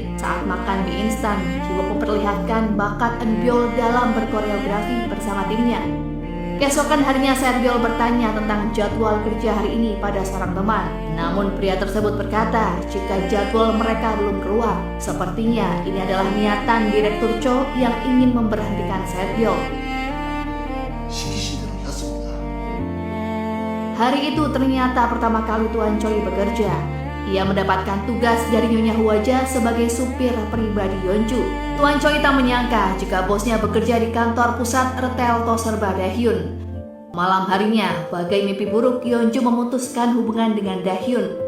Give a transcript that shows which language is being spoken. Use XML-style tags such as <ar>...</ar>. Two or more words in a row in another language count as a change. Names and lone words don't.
<id>Saat makan mie instan, Jiwook memperlihatkan bakat Eunbyul dalam berkoreografi bersama timnya. Keesokan harinya Saetbyul bertanya tentang jadwal kerja hari ini pada seorang teman. Namun pria tersebut berkata jika jadwal mereka belum keluar. Sepertinya ini adalah niatan Direktur Cho yang ingin memberhentikan Saetbyul.</id> <ko>시키신 대로 했습니다.</ko> <id>Hari itu ternyata pertama kali Tuan Choi bekerja. Ia mendapatkan tugas dari Nyonya Hwaja sebagai supir pribadi Yeonju. Tuan Choi tak menyangka jika bosnya bekerja di kantor pusat retail Toserba Dahyun. Malam harinya, bagai mimpi buruk, Yeonju memutuskan hubungan dengan Dahyun.</id>